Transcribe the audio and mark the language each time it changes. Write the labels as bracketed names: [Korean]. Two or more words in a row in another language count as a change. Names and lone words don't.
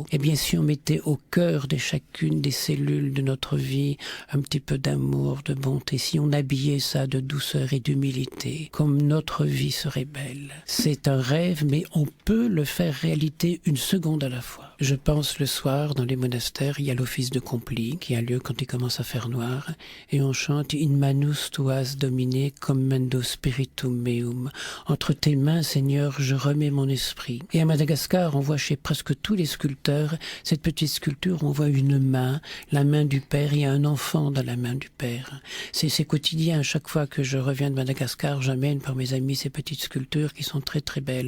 [French] Eh bien, si on mettait au cœur de chacune des cellules de notre vie un petit peu d'amour, de bonté, si on habillait ça de douceur et d'humilité, comme notre vie serait belle. C'est un rêve, mais on peut le faire réalité 1 seconde à la fois. Je pense le soir, dans les monastères, il y a l'office de Compli, qui a lieu quand il commence à faire noir, et on chante « [Latin] In manus tuas domine commendo spiritum meum ». [French] Entre tes mains, Seigneur, je remets mon esprit. Et à Madagascar, on voit chez presque tous les sculpteurs, cette petite sculpture, on voit une main, la main du Père, il y a un enfant dans la main du Père. C'est quotidien, à chaque fois que je reviens de Madagascar, j'amène pour mes amis ces petites sculptures qui sont très très belles.